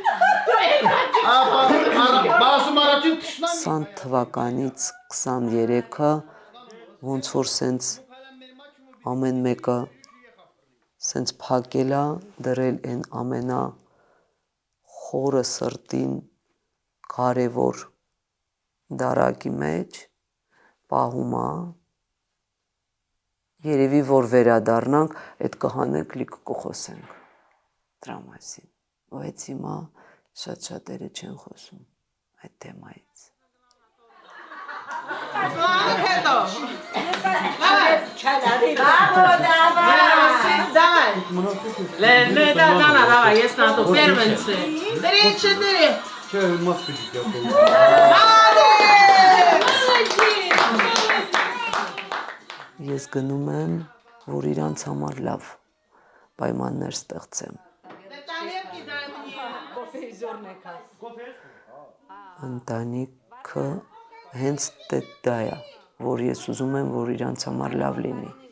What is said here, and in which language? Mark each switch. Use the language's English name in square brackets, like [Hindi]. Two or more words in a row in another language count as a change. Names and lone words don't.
[Armenian] 20 թվականից 23-ը ոնց որ սենց ամեն մեկը սենց փակելա դրել են ամենա խորը սրտին կարևոր դարակի մեջ պահումա երևի որ վերադառնանք այդ կհանենք լիք կխոսենք դրա մասին բայց հիմա շատ-շատերը չեն խոսում այդ թեմայից [Russian] Давай, есть на то первенцы. 3-4. [Armenian] Ես գնում եմ որ իրանց համար լավ պայմաններ ստեղծեմ ընտանիքը հենց դա է որ ես ուզում եմ որ իրանց համար լավ լինի